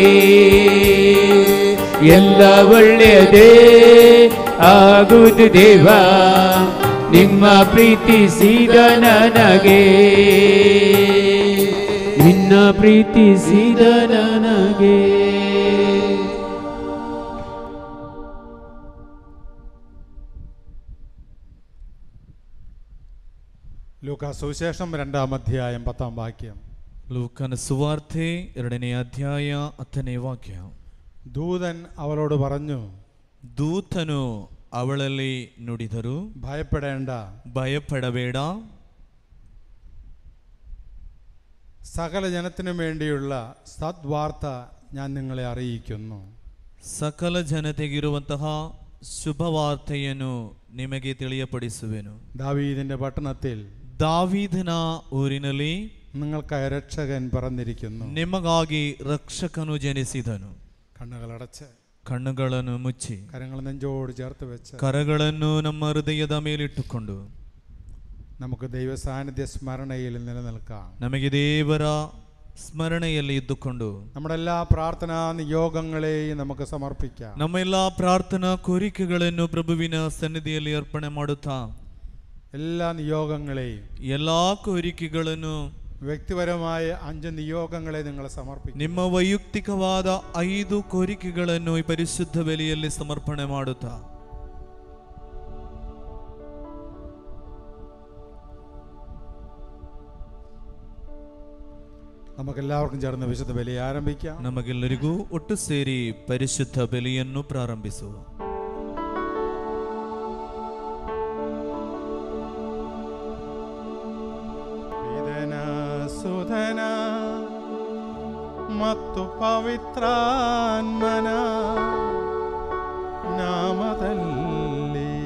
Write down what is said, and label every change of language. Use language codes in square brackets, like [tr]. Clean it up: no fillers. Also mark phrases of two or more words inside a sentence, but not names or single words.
[kn] ಎಲ್ಲ ಒಳ್ಳೆಯದೇ ಆಗುವುದು ದೇವಾ, ನಿಮ್ಮ ಪ್ರೀತಿಸಿದ ನನಗೆ. ನಿನ್ನ ಪ್ರೀತಿಸಿದ ನನಗೆ. [ml] ಲೂಕಾ ಸುವಿಶೇಷം 2-ാം അധ്യായം 10-ാം വാക്യം. [kn] ಲೂಕನ ಸುವಾರ್ತೆ 2ನೇ ಅಧ್ಯಾಯ 10ನೇ ವಾಕ್ಯ. [ml] ദൂതൻ അവളോട് പറഞ്ഞു, [kn] ದೂತನು ಅವಳಲ್ಲಿ ನುಡಿದರು, [ml] ഭയപ്പെടേണ്ട, [kn] ಭಯಪಡಬೇಡ, [ml] സകല ജനത്തിനും വേണ്ടിയുള്ള സദ്വാർത്ത ഞാൻ നിങ്ങളെ അറിയിക്കുന്നു. [kn] ಸಕಲ ಜನತೆಗಿರುವಂತಹ ಶುಭವಾರ್ತೆಯನ್ನು ನಿಮಗೆ ತಿಳಿಯಪಡಿಸುವೆನು. [ml] ദാവീദിന്റെ പട്ടണത്തിൽ [kn] ದಾವೀದನ ಊರಿನಲ್ಲಿ [ml] നിങ്ങൾക്കായി രക്ഷകൻ പിറന്നിരിക്കുന്നു. [kn] ನಿಮಗಾಗಿ ರಕ್ಷಕನು ಜನಿಸಿದನು. [ml] കണ്ണുകളടച്ച് [kn] ಕಣ್ಣುಗಳನ್ನು ಮುಚ್ಚಿ [ml] കരങ്ങൾ നെഞ്ചോട് ചേർത്ത് വെച്ച് [kn] ಕರಗಳನ್ನು ನಮ್ಮ ಹೃದಯದ ಮೇಲಿಟ್ಟುಕೊಂಡು [ml] നമുക്ക് ദൈവ സാന്നിധ്യ സ്മരണയിൽ നിലനിൽക്കാം. [kn] ನಮಗೆ ದೇವರ ಸ್ಮರಣೆಯಲ್ಲಿ ಇದ್ದುಕೊಂಡು [ml] നമ്മുടെ എല്ലാ പ്രാർത്ഥനാ നിയോഗങ്ങളെയും നമുക്ക് സമർപ്പിക്കാം. [kn] ನಮ್ಮ ಎಲ್ಲ ಪ್ರಾರ್ಥನಾ ಕೋರಿಕೆಗಳನ್ನು ಪ್ರಭುವಿನ ಸನ್ನಿಧಿಯಲ್ಲಿ ಅರ್ಪಣೆ ಮಾಡುತ್ತಾ [ml] എല്ലാ നിയോഗങ്ങളെയും, [kn] ಎಲ್ಲಾ ಕೋರಿಕೆಗಳನ್ನು, [ml] വ്യക്തിപരമായ 5 നിയോഗങ്ങളെ നിങ്ങൾ സമർപ്പിക്കും. [kn] ನಿಮ್ಮ ವೈಯಕ್ತಿಕವಾದ 5 ಕೋರಿಕೆಗಳನ್ನು ಈ ಪರಿಶುದ್ಧ ಬಲಿಯಲ್ಲಿ ಸಮರ್ಪಣೆ ಮಾಡುತ್ತಾ [ml] നമുക്കെല്ലാവർക്കും ചേർന്ന് വിശുദ്ധ ബലി ആരംഭിക്കാം. [kn] ನಮಗೆಲ್ಲರಿಗೂ ಒಟ್ಟು ಸೇರಿ ಪರಿಶುದ್ಧ ಬಲಿಯನ್ನು ಪ್ರಾರಂಭಿಸುವ. ಸುಧನ ಮತ್ತು ಪವಿತ್ರಾತ್ಮನ ನಾಮದಲ್ಲಿ